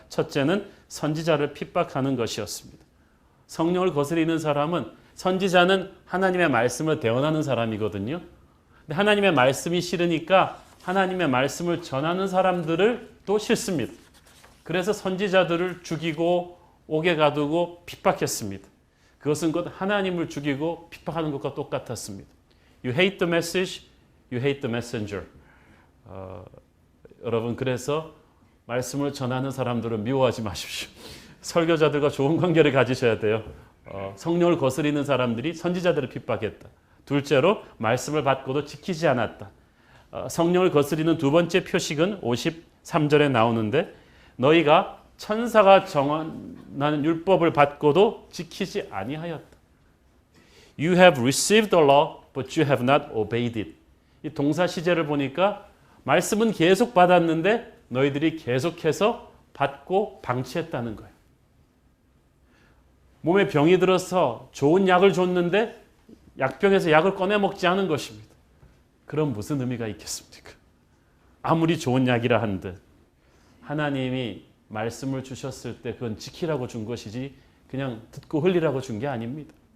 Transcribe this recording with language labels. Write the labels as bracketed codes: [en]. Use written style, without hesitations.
[ko] 첫째는 선지자를 핍박하는 것이었습니다. 성령을 거스리는 사람은, 선지자는 하나님의 말씀을 대언하는 사람이거든요. 근데 하나님의 말씀이 싫으니까 하나님의 말씀을 전하는 사람들을 또 싫습니다. 그래서 선지자들을 죽이고 옥에 가두고 핍박했습니다. 그것은 곧 하나님을 죽이고 핍박하는 것과 똑같았습니다. [en] You hate the message, you hate the messenger. [ko] 여러분, 그래서 말씀을 전하는 사람들은 미워하지 마십시오. 설교자들과 좋은 관계를 가지셔야 돼요. 성령을 거스리는 사람들이 선지자들을 핍박했다. 둘째로 말씀을 받고도 지키지 않았다. 성령을 거스리는 두 번째 표식은 53절에 나오는데, 너희가 천사가 정하는 율법을 받고도 지키지 아니하였다. [en] You have received the law, but you have not obeyed it. [ko] 이 동사 시제를 보니까 말씀은 계속 받았는데 너희들이 계속해서 받고 방치했다는 거예요. 몸에 병이 들어서 좋은 약을 줬는데 약병에서 약을 꺼내 먹지 않은 것입니다. 그럼 무슨 의미가 있겠습니까? 아무리 좋은 약이라 한들 하나님이 말씀을 주셨을 때 그건 지키라고 준 것이지 그냥 듣고 흘리라고 준 게 아닙니다.